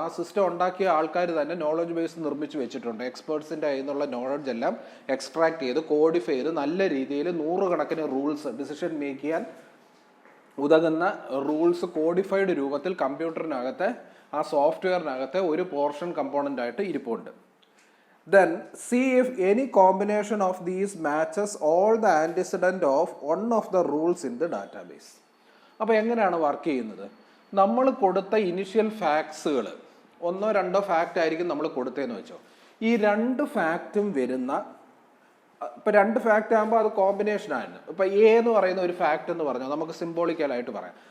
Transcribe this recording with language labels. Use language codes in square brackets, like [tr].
[ml] ആ സിസ്റ്റം ഉണ്ടാക്കിയ ആൾക്കാർ തന്നെ നോളജ് ബേസ് നിർമ്മിച്ച് വെച്ചിട്ടുണ്ട്. എക്സ്പേർട്സിൻ്റെ കയ്യിൽ നിന്നുള്ള നോളജ് എല്ലാം എക്സ്ട്രാക്ട് ചെയ്ത് കോഡിഫൈ ചെയ്ത് നല്ല രീതിയിൽ നൂറുകണക്കിന് റൂൾസ്, ഡിസിഷൻ മേക്ക് ചെയ്യാൻ ഉതകുന്ന റൂൾസ് കോഡിഫൈഡ് രൂപത്തിൽ കമ്പ്യൂട്ടറിനകത്തെ ആ സോഫ്റ്റ്വെയറിനകത്തെ ഒരു പോർഷൻ കമ്പോണൻ്റ് ആയിട്ട് ഇരിപ്പുണ്ട്. [en] Then see if any combination of these matches all the antecedent of one of the rules in the database. [ml] അപ്പോൾ എങ്ങനെയാണ് വർക്ക് ചെയ്യുന്നത്? നമ്മൾ കൊടുത്ത ഇനിഷ്യൽ ഫാക്ട്സുകൾ, ഒന്നോ രണ്ടോ ഫാക്റ്റ് ആയിരിക്കും നമ്മൾ കൊടുത്തതെന്ന് വെച്ചോ. ഈ രണ്ട് ഫാക്റ്റും വരുന്ന, ഇപ്പം രണ്ട് ഫാക്റ്റ് ആകുമ്പോൾ അത് കോമ്പിനേഷൻ ആണ്. ഇപ്പം എ എന്ന് പറയുന്ന ഒരു ഫാക്റ്റ് എന്ന് പറഞ്ഞാൽ നമുക്ക് സിംബോളിക്കലായിട്ട് പറയാം.